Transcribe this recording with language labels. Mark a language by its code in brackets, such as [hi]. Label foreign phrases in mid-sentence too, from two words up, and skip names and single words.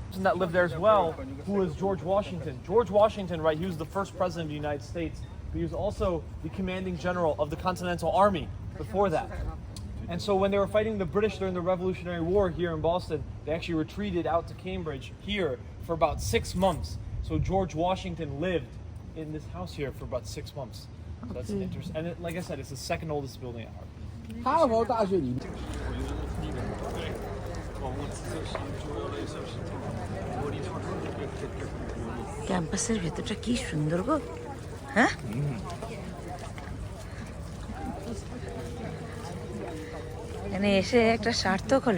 [en] And that lived there as well, who was George Washington. George Washington, right, he was the first president of the United States, but he was also the commanding general of the Continental Army before that. And so when they were fighting the British during the Revolutionary War here in Boston, they actually retreated out to Cambridge here for about 6 months. So George Washington lived in this house here for about 6 months. So that's interesting. And like I said, it's the second oldest building at Harvard. [zh] 哈佛大学里 [bn] ক্যাম্পাসের ভেতরটা কি সুন্দর গো, হ্যাঁ? এখানে এসে একটা সার্থক হলো।